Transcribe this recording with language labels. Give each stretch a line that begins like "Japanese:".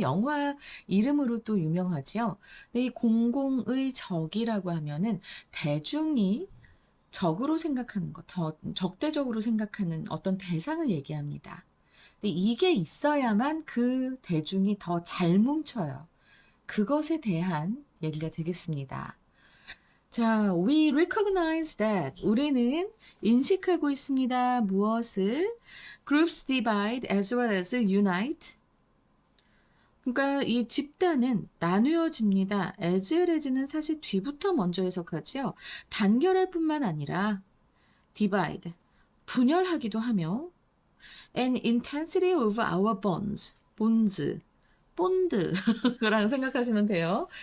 Korean: 영화 이름으로 또 유명하지요. 근데 이 공공의 적이라고 하면은 대중이 적으로 생각하는 것, 더 적대적으로 생각하는 어떤 대상을 얘기합니다. 근데 이게 있어야만 그 대중이 더 잘 뭉쳐요. 그것에 대한 얘기가 되겠습니다. 자,
English: we recognize that.
Korean: 우리는 인식하고 있습니다. 무엇을?
English: Groups divide as well as unite.
Korean: 그러니까 이 집단은 나누어집니다. as well as는 사실 뒤부터 먼저 해석하지요. 단결할 뿐만 아니라 divide, 분열하기도 하며
English: and intensity of our bonds,
Korean: 본드라고 생각하시면 돼요.